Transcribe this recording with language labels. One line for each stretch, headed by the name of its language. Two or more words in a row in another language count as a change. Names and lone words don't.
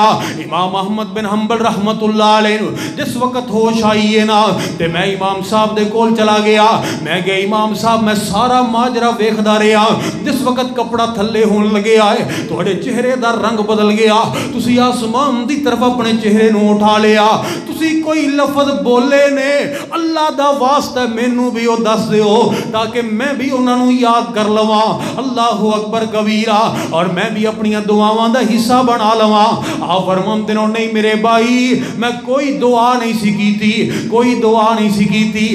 Punjabi: امام احمد بن حنبل
Arabic: رحمت اللہ علیہ
Punjabi: جس وقت ہوش آئی ہے نا تے میں امام صاحب دے کول چلا گیا. میں کہ امام صاحب میں سارا ماجرا ویکھدا رہیا. جس وقت کپڑا تھلے ہون لگے آئے تہاڈے چہرے دا رنگ بدل گیا. تسی آسمان دی طرف اپنے چہرے نو اٹھا لیا. تسی کوئی لفظ بولے نے اللہ دا واسطہ مینوں بھی او دس دیو تاکہ میں بھی انہاں نو یاد کر لواں.
Arabic: اللہ اکبر کبیرہ.
Punjabi: اور میں بھی اپنی دعاواں دا حصہ بنا لواں. آپ فرماندے نے نہیں میرے بھائی میں کوئی دعا نہیں سیکھی تھی کوئی دعا نہیں سیکھی تھی.